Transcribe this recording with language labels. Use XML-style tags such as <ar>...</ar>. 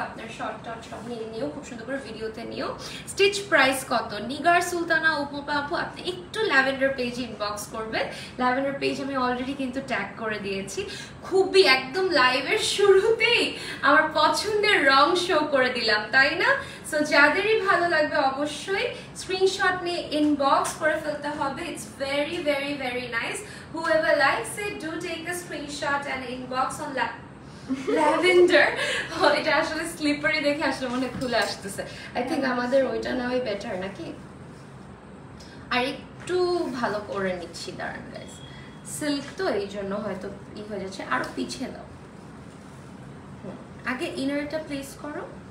<bn>আপনার short tort সব নিয়ে নিও, খুব সুন্দর করে ভিডিওতে নিও। স্টিচ প্রাইস কত, নিগার সুলতানা উপমা আপু আপনি একটু ল্যাভেন্ডার পেজ ইনবক্স করবেন। ল্যাভেন্ডার পেজ আমি অলরেডি কিন্তু ট্যাগ করে দিয়েছি। খুবই একদম লাইভের শুরুতেই আমার পছন্দের রং শো করে দিলাম, তাই না? সো যাদেরই ভালো লাগবে অবশ্যই স্ক্রিনশট নিয়ে ইনবক্স করে ফেলতে হবে।</bn> <en>It's very very very nice. Whoever likes it, do take a screenshot and inbox on Lavender.</en> <bn>এটা আসলে স্লিপারি দেখে আসলে মনে খুলে আসতেছে।</bn> <en>I think</en> <bn>আমাদের ওইটা নেওয়াই বেটার নাকি। আর একটু ভালো করে নিচ্ছি, দাঁড়ান গাইস, সিল্ক তো এই জন্য হয়তো ই হয়ে যাচ্ছে। আরো পিছিয়ে দাও, আগে ইনারটা প্লেস করো।</bn>